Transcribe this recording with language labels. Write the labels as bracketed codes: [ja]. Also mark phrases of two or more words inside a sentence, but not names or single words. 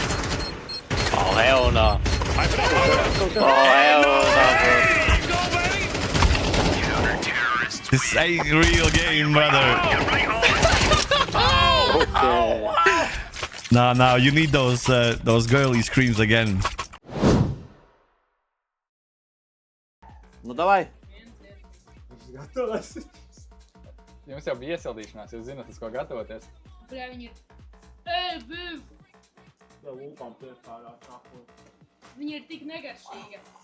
[en] Oh, hell no. This ain't real game, brother. No, you need those girly screams again. [lv] Nu, davai. Jums jau bija iesildīšanās, jūs zināt, uz ko gatavoties. Bļā, viņi ir... Ej, biv! Viņi ir tik negaršīga.